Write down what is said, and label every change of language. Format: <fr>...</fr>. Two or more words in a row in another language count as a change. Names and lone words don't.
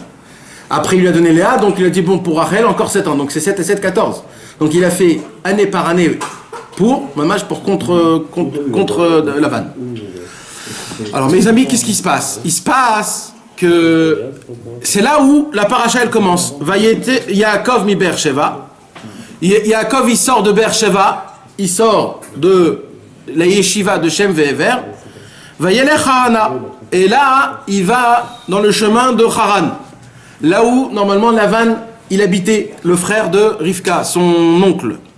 <fr>Après, il lui a donné Léa, donc il a dit, bon, pour Rachel, encore 7 ans. Donc c'est 7 et 7, 14. Donc il a fait année par année pour contre Lavan. Alors mes amis, qu'est-ce qui se passe? Il se passe que c'est là où la paracha elle commence.</fr> <he>ויצא יעקב מבאר שבע.</he> <fr>Yaakov il sort de Beersheva, il sort de la yeshiva de Shem Ve'ever.</fr> <he>וילך חרנה.</he> <fr>Et là, il va dans le chemin de Haran. Là où normalement Lavan il habitait, le frère de Rivka, son oncle.</fr>